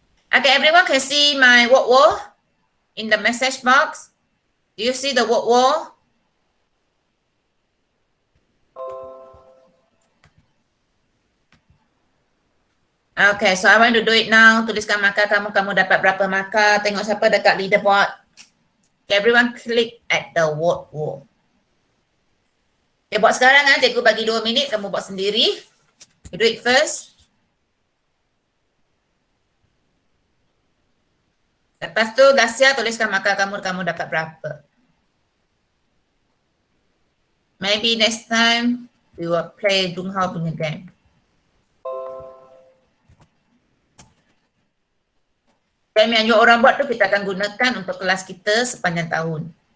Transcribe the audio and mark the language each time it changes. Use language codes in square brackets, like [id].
[en] Okay, everyone can see my walk in the message box. Do you see the walk? Okay, so I want to do it now. [ms] Tuliskan markah kamu, kamu dapat berapa markah. Tengok siapa dekat leaderboard. [en] Okay, everyone click at the walk. [ms] Okay, buat sekarang cikgu bagi 2 minit, kamu buat sendiri. [en] You do it first. [ms] Lepas tu Dasia tuliskan markah kamu, kamu dapat berapa. [en] Maybe next time we will play Jung Hao punya game. [ms] Game yang orang buat tu kita akan gunakan untuk kelas kita sepanjang tahun.